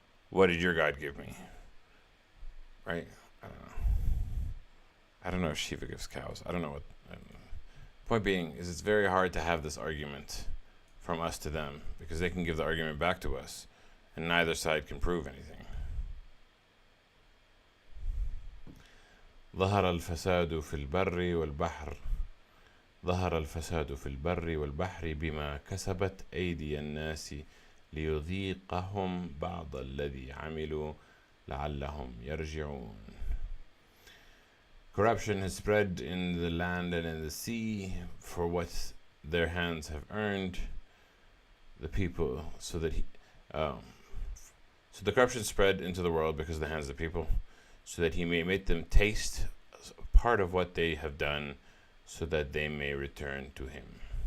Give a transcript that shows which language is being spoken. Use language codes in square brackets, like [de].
[en] What did your God give me? Right? I don't know. I don't know if Shiva gives cows. I don't know what... Point being is it's very hard to have this argument from us to them because they can give the argument back to us and neither side can prove anything. [ar] ظهر الفساد في البر والبحر ظهر الفساد في البر والبحر بما كسبت أيدي الناس ليذيقهم بعض الذي عملوا لعلهم يرجعون. [en] Corruption has spread in the land and in the sea for what their hands have earned. The people, so the corruption spread into the world because of the hands of the people, so that he may make them taste part of what they have done, so that they may return to him.